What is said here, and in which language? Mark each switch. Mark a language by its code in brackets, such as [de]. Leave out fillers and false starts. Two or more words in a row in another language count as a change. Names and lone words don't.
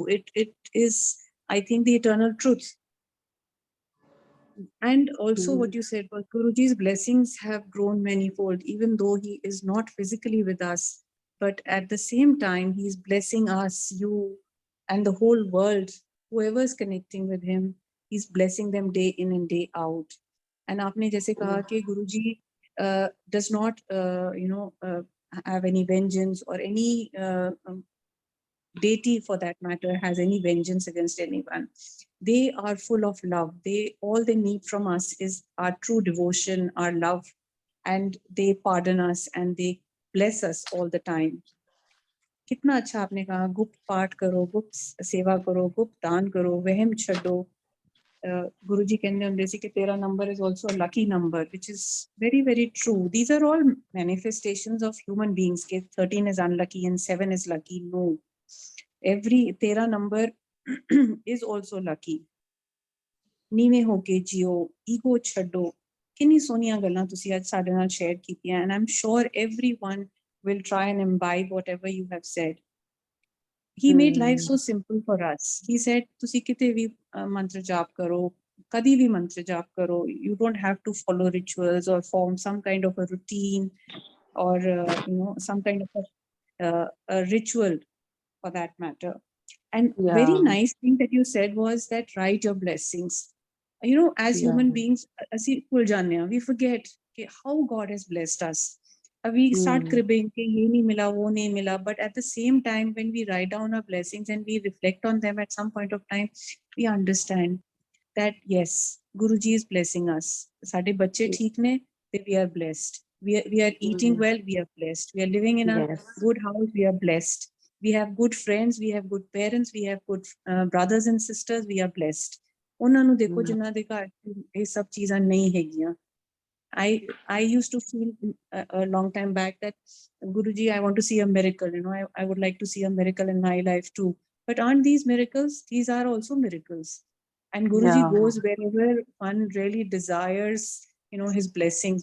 [en] It is, I think, the eternal truth. And also what you said was Guruji's blessings have grown manifold, even though he is not physically with us. But at the same time, he's blessing us, you, and the whole world. Whoever is connecting with him, he's blessing them day in and day out. And [hi] आपने जैसे कहा कि [en] Guruji does not, have any vengeance or any deity for that matter has any vengeance against anyone. They are full of love. All they need from us is our true devotion, our love, and they pardon us and they bless us all the time. [hi] कितना अच्छा आपने कहा, गुप्त पाठ करो, गुप्त सेवा करो, गुप्त दान करो, [pa] वहम छड्डो. [en] Guruji [hi] कहते हैं जैसे कि [en] 13 number is also a lucky number, which is very, very true. These are all manifestations of human beings. 13 is unlucky and 7 is lucky. No. Every 13 number is also lucky. [pa] ਨੀਵੇਂ ਹੋ ਕੇ ਜੀਓ, ego ਛੱਡੋ. ਕਿੰਨੀਆਂ ਸੋਹਣੀਆਂ ਗੱਲਾਂ ਤੁਸੀਂ ਅੱਜ ਸਾਡੇ ਨਾਲ ਸ਼ੇਅਰ ਕੀਤੀਆਂ, [en] and I'm sure everyone will try and imbibe whatever you have said. He made life so simple for us. He said, [pa] "ਤੁਸੀਂ ਕਿਤੇ ਵੀ ਮੰਤਰ ਜਾਪ ਕਰੋ, ਕਦੀ ਵੀ ਮੰਤਰ ਜਾਪ ਕਰੋ. [en] You don't have to follow rituals or form some kind of a routine or some kind of a ritual for that matter." And very nice thing that you said was that write your blessings. As human beings, [pa] ਅਸੀਂ ਭੁੱਲ ਜਾਂਦੇ ਹਾਂ, [en] we forget how God has blessed us. We start cribbing [hi] कि ये नहीं मिला, वो नहीं मिला. [en] But at the same time, when we write down our blessings and we reflect on them at some point of time, we understand that yes, Guruji is blessing us. [pa] ਸਾਡੇ ਬੱਚੇ ਠੀਕ ਨੇ, [en] we are blessed. We are eating well, we are blessed. We are living in a good house, we are blessed. We have good friends, we have good parents, we have good brothers and sisters, we are blessed. [pa] ਉਹਨਾਂ ਨੂੰ ਦੇਖੋ ਜਿਨ੍ਹਾਂ ਦੇ ਘਰ ਇਹ ਸਭ ਚੀਜ਼ਾਂ ਨਹੀਂ ਹੈਗੀਆਂ. [en] I used to feel a long time back that Guruji, I want to see a miracle. I would like to see a miracle in my life too. But aren't these miracles? These are also miracles. And Guruji goes wherever one really desires, his blessings.